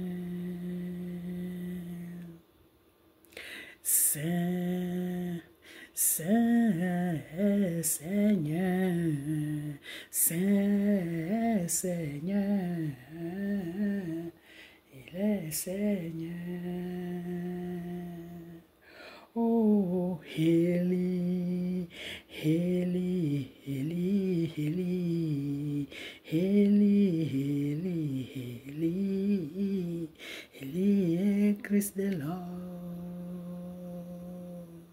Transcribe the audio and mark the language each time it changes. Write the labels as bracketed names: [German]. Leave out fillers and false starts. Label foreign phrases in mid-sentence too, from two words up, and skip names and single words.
[French] Saint, Saint Seigneur, Saint Seigneur, il est Seigneur. Oh, Eli, Eli, Eli, Eli, Eli, Eli, Eli, Eli, [English] Christ the Lord.